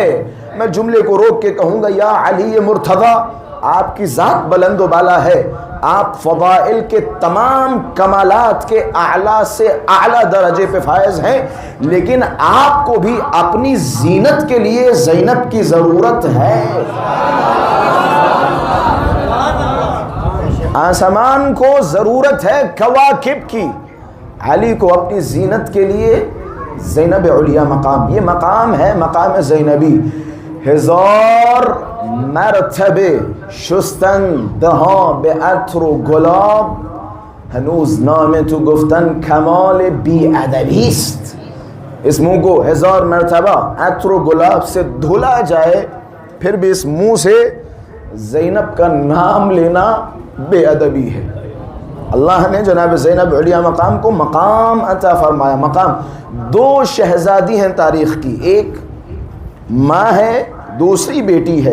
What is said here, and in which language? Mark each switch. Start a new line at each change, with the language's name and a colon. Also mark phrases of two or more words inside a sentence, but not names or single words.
Urdu: میں جملے کو روک کے کہوں گا، یا علی مرتضی، آپ کی ذات بلند و بالا ہے، آپ فضائل کے تمام کمالات کے اعلیٰ سے اعلیٰ درجے پہ فائز ہیں، لیکن آپ کو بھی اپنی زینت کے لیے زینب کی ضرورت ہے. آسمان کو ضرورت ہے کواکب کی، علی کو اپنی زینت کے لیے زینب علیہ مقام. یہ مقام ہے مقام زینبی.
Persian: ہزار مرتبه شستن دهان به عطر و گلاب، هنوز نام تو گفتن کمال بی‌ادبی است.
Urdu: اس منہ کو ہزار مرتبہ عطر و گلاب سے دھلا جائے پھر بھی اس منہ سے زینب کا نام لینا بے ادبی ہے. اللہ نے جناب زینب علیہ مقام کو مقام عطا فرمایا. مقام دو شہزادی ہیں تاریخ کی، ایک ماں ہے، دوسری بیٹی ہے.